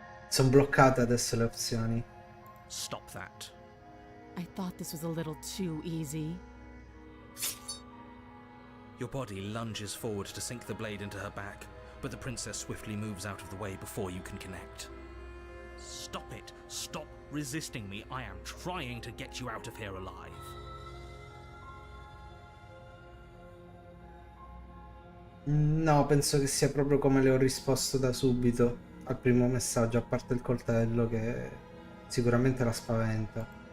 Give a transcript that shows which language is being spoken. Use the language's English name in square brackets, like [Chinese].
[Italian] Sono bloccate adesso le opzioni. [English] Stop that. I thought this was a little too easy. Your body lunges forward to sink the blade into her back, but the princess swiftly moves out of the way before you can connect. Stop it! Stop resisting me! I am trying to get you out of here alive. [Italian] No, penso che sia proprio come le ho risposto da subito al primo messaggio, a parte il coltello che sicuramente la spaventa.